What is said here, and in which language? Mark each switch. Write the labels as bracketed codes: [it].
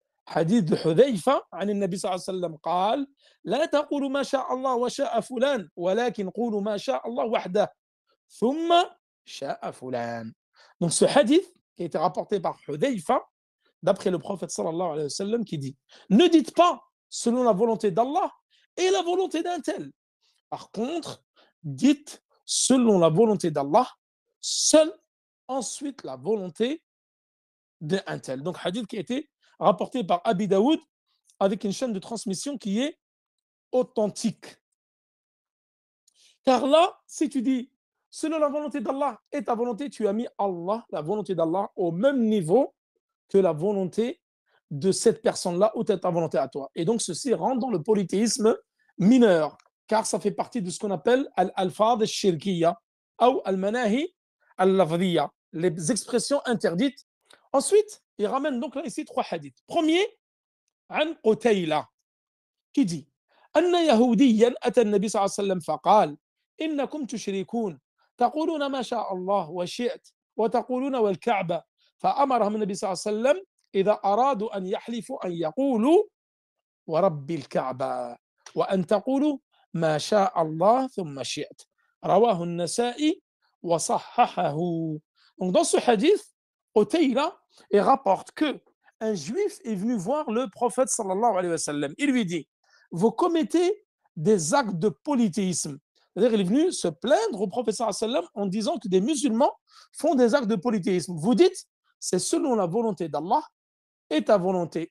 [ar] حديث حذيفة عن النبي صلى الله عليه وسلم قال لا تقولوا ما شاء الله وشاء فلان ولكن قولوا ما شاء الله وحده ثم شاء فلان. [fr] Donc ce hadith qui a été rapporté par Hudayfa d'après le prophète sallallahu alayhi wa sallam qui dit ne dites pas selon la volonté d'Allah et la volonté d'un tel. Par contre, dites selon la volonté d'Allah, seul ensuite la volonté d'un tel. Donc hadith qui a été rapporté par Abi Daoud avec une chaîne de transmission qui est authentique. Car là, si tu dis selon la volonté d'Allah et ta volonté, tu as mis Allah, la volonté d'Allah, au même niveau que la volonté de cette personne-là ou ta volonté à toi. Et donc ceci rentre dans le polythéisme mineur, car ça fait partie de ce qu'on appelle [ar] al-alfad al-shirkiyya [fr] ou [ar] al-manahi al-lafdiyya, [fr] les expressions interdites. Ensuite, il ramène donc là ici trois hadiths. [ar] Premier, عن قتيلة qui dit أن يهوديا أتى النبي صلى الله عليه وسلم فقال إنكم تشركون تقولون ما شاء الله وشئت وتقولون والكعبة فأمرهم النبي صلى الله عليه وسلم إذا أرادوا أن يحلفوا أن يقولوا ورب الكعبة وأن تقولوا ما شاء الله ثم شئت رواه النسائي وصححه. [fr] Donc dans ce hadith, Qutayla rapporte que un juif est venu voir le prophète sallallahu alayhi wa sallam. Il lui dit, vous commettez des actes de polythéisme. C'est-à-dire, il est venu se plaindre au prophète sallallahu alayhi wa sallam en disant que des musulmans font des actes de polythéisme. Vous dites, c'est selon la volonté d'Allah et ta volonté.